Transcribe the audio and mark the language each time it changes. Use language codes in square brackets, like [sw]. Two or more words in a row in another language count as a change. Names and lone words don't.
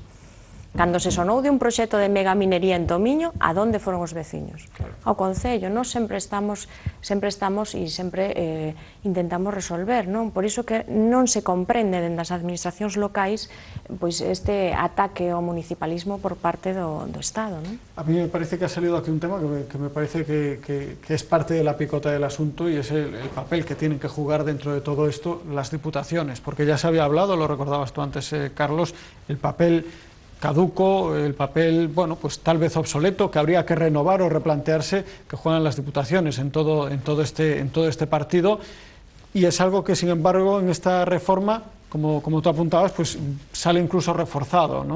[gl] Cando se sonou de un proxecto de megaminería en Tomiño, a donde foron os veciños? Ao Concello. Nós sempre estamos e sempre intentamos resolver, non? Por iso que non se comprende dende as administracións locais pois este ataque ao municipalismo por parte do Estado, non? [es] A mí me parece que ha salido aquí un tema que me parece que es parte de la picota del asunto, y es el papel que tienen que jugar dentro de todo esto las diputaciones, porque ya se había hablado, lo recordabas tú antes, Carlos, el papel caduco, el papel, bueno, pues tal vez obsoleto, que habría que renovar o replantearse, que juegan las diputaciones en todo este partido, y es algo que, sin embargo, en esta reforma, como tú apuntabas, pues sale incluso reforzado, ¿no?